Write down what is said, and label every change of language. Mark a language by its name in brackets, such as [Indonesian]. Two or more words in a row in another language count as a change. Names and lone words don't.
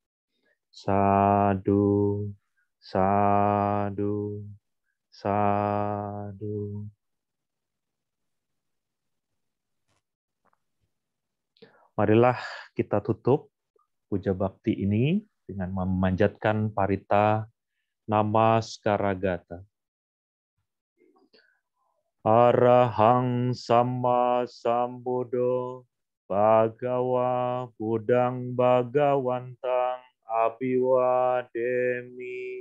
[Pali] Sadu, sadu, sadu. [Indonesian] Marilah kita tutup puja bakti ini dengan memanjatkan parita Namaskaragata. [Pali] Arahang Sama Sambuddho Bhagawa Buddhang Bhagawantang Abhiwademi.